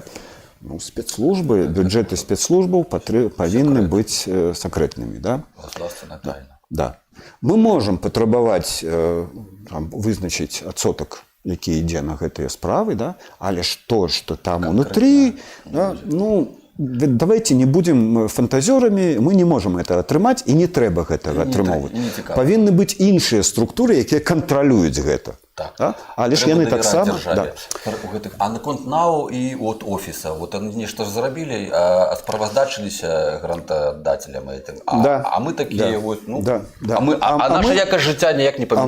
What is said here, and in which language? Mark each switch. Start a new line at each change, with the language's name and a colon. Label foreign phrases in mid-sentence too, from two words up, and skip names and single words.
Belarusian: Спецслужбы, бюджеты спецслужбаў павінны быць сакрэтнымі. Да? Да. Мы можам патрабаваць, вызначыць адсотак, які ідзе на гэтыя справы, да? Але што там унутры, да?
Russian: давайте не будем фантазёрамі, мы не можем это
Belarusian: атрымаць і не трэба гэтага атрымоўваць. Павінны быць іншыя структуры, якія кантралююць гэта. Але ж яны таксама... А наконт НАУ і от офіса,
Russian: вот они
Belarusian: нешта ж зарабілі, а справаздачыліся грантадателям этим. А мы такія вот, ну, а наша якасць жыцця ніяк не памянялася.